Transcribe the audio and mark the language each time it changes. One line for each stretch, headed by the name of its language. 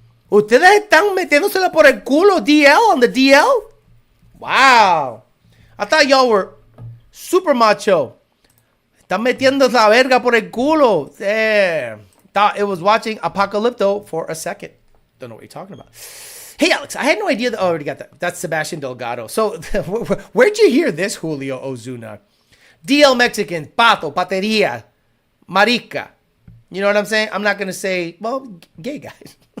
Spanish: Ustedes están metiéndosela por el culo DL
English: on the DL? Wow. I thought y'all were super macho.
Spanish: Están metiendo la verga por el culo.
English: Damn. Thought it was watching Apocalypto for a second. Don't know what you're talking about. Hey, Alex, I had no idea that... Oh, I already got that. That's Sebastian Delgado. So, where'd you hear this, Julio Ozuna?
Spanish: DL Mexicans, pato, pateria, marica.
English: You know what I'm saying? I'm not going to say, well, gay guys.